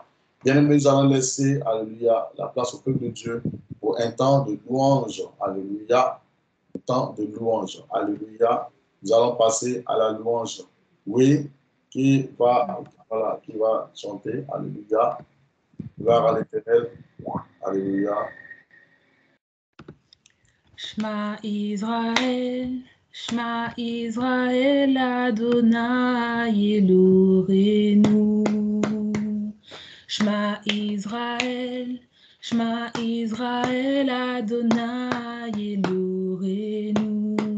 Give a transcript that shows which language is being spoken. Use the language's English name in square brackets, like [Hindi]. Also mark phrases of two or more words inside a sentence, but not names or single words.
[French] Bien-aimés, nous allons laisser, alléluia, la place au peuple de Dieu pour un temps de louange, alléluia, un temps de louange, alléluia. Nous allons passer à la louange. Oui, qui va chanter, alléluia. Gloire à l'Éternel, alléluia. [Hebrew] שמע ישראל, שמע ישראל אדני אלהינו. שמע ישראל אדני אלהינו.